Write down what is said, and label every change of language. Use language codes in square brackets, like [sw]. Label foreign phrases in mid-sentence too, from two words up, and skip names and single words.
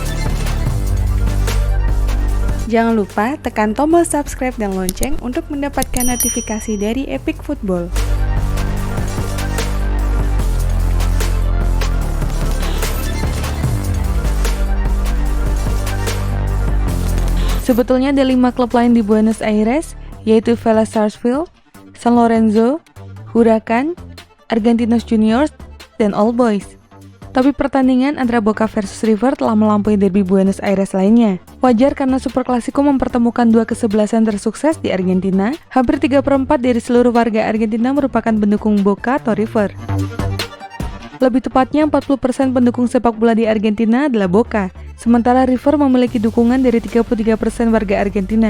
[id] Jangan lupa tekan tombol subscribe dan lonceng untuk mendapatkan notifikasi dari Epic Football. Sebetulnya ada 5 klub lain di Buenos Aires, yaitu Vélez Sarsfield, San Lorenzo, Huracan, Argentinos Juniors, dan All Boys. Tapi pertandingan antara Boca versus River telah melampaui derby Buenos Aires lainnya. Wajar karena Super Clasico mempertemukan dua kesebelasan tersukses di Argentina. Hampir 3/4 dari seluruh warga Argentina merupakan pendukung Boca atau River. Lebih tepatnya 40% pendukung sepak bola di Argentina adalah Boca, sementara River memiliki dukungan dari 33% warga Argentina.